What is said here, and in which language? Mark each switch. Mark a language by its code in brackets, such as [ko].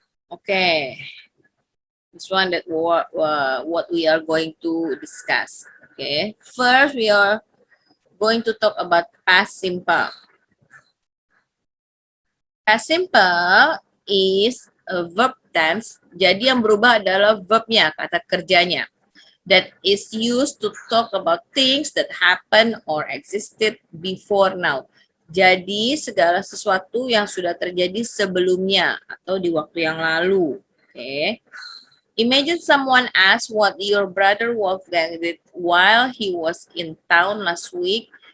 [en] Okay, this one that what we are going to discuss. Okay, first we are going to talk about past simple. Past simple is a verb tense. [id] Jadi yang berubah adalah verbnya, kata kerjanya. [en] That is used to talk about things that happen or existed before now. [id] Jadi segala sesuatu yang sudah terjadi sebelumnya atau di waktu yang lalu. [en] Okay. Imagine someone asks what your brother Wolfgang did while he was in town last week.